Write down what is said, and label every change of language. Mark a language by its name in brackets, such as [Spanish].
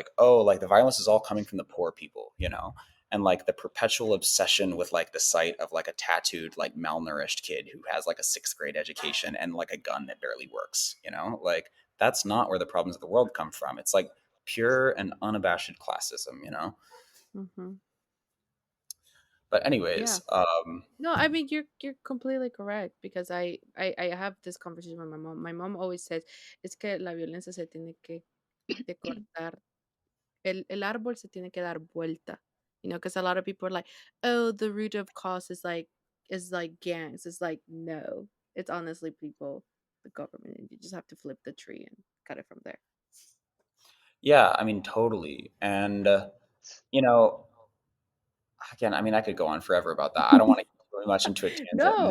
[English] Like, oh, like the violence is all coming from the poor people, and like the perpetual obsession with like the sight of like a tattooed, like malnourished kid who has like a sixth grade education and like a gun that barely works, like that's not where the problems of the world come from. It's like pure and unabashed classism. Mhm. But Yeah. anyways, No, I mean you're completely correct, because I have this conversation with my mom. My mom always says, [Spanish] es que la violencia se tiene que cortar. El árbol se tiene que dar vuelta. [English] Because a lot of people are like, oh, the root of cause is like gangs. It's like, no, it's honestly people, the government, and you just have to flip the tree and cut it from there. yeah, I mean, totally. And, you know, again, I mean, I could go on forever about that. I don't want to get too much into a tangent and